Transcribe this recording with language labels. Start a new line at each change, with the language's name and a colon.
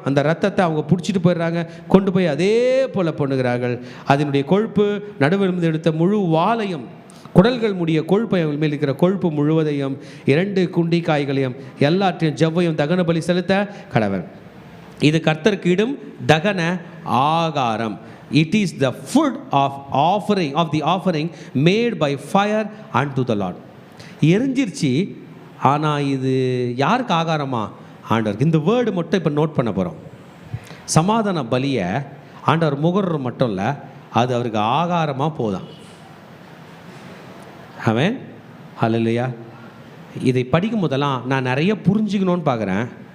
Tamil: அந்த ரத்தத்தை அவங்க பிடிச்சிட்டு போயிடுறாங்க, கொண்டு போய் அதே போல் பண்ணுகிறார்கள். அதனுடைய கொழுப்பு, நடுவில் எடுத்த முழு வாலையும், குடல்கள் முடிய கொழுப்பை மேல் இருக்கிற கொழுப்பு முழுவதையும், 2 குண்டிக்காய்களையும் எல்லாற்றையும் ஜவ்வையும் தகன பலி செலுத்த கடவன். இது கர்த்தருக்கு இடும் தகன ஆகாரம்.
English: It is the food of the offering made by fire unto the Lord.
Tamil: எரிஞ்சிருச்சு, ஆனால் இது யாருக்கு ஆகாரமா? ஆண்டவருக்கு. இந்த வேர்டு மட்டும் இப்போ நோட் பண்ண போகிறோம். சமாதான பலியை ஆண்டவர் முகர்ற மட்டும் இல்லை, அது அவருக்கு ஆகாரமாக போதான். ஆமென், ஹல்லேலூயா. இதை படிக்கும் போதெல்லாம் நான் நிறைய புரிஞ்சுக்கணும்னு பார்க்குறேன்.